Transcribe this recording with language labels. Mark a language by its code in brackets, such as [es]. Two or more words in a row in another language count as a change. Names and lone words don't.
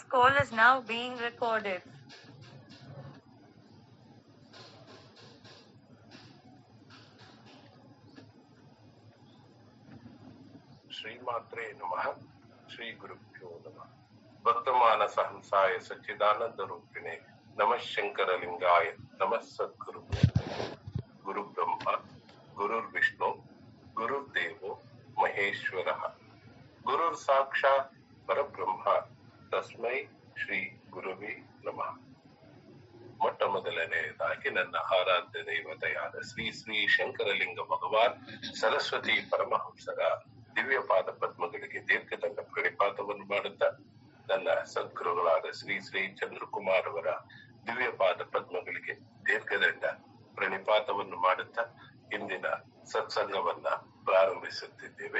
[en] call is now being recorded. [sa] ಶ್ರೀಮಾತ್ರೇ ನಮಃ. ಶ್ರೀ ಗುರುಭ್ಯೋ ನಮಃ. ಭಕ್ತಮಾನಸ ಹಂಸಾಯ ಸಚ್ಚಿದಾನಂದ ರೂಪಿಣೆ ನಮಃ ಶಂಕರಲಿಂಗಾಯ ನಮಃ ಸದ್ಗುರು. ಗುರು ಬ್ರಹ್ಮ ಗುರುರ್ ವಿಷ್ಣು ಗುರುರ್ದೇವೋ ಮಹೇಶ್ವರ ಗುರುರ್ ಸಾಕ್ಷಾತ್ ಪರಬ್ರಹ್ಮ ತಸ್ಮೈ ಶ್ರೀ ಗುರುವೇ ನಮಃ. [kn] ಮೊಟ್ಟ ಮೊದಲನೆಯದಾಗಿ ನನ್ನ ಆರಾಧ್ಯ ದೇವತೆಯಾದ ಶ್ರೀ ಶ್ರೀ ಶಂಕರಲಿಂಗ ಭಗವಾನ್ ಸರಸ್ವತಿ ಪರಮಹಂಸರ ದಿವ್ಯ ಪಾದ ಪದ್ಮಗಳಿಗೆ ದೀರ್ಘದಂಡ ಪ್ರಣಿಪಾತವನ್ನು ಮಾಡುತ್ತಾ, ನನ್ನ ಸದ್ಗುರುಗಳಾದ ಶ್ರೀ ಶ್ರೀ ಚಂದ್ರಕುಮಾರ್ ಅವರ ದಿವ್ಯ ಪಾದ ಪದ್ಮಗಳಿಗೆ ದೀರ್ಘದಂಡ ಪ್ರಣಿಪಾತವನ್ನು ಮಾಡುತ್ತಾ ಇಂದಿನ ಸತ್ಸಂಗವನ್ನ ಪ್ರಾರಂಭಿಸುತ್ತಿದ್ದೇವೆ.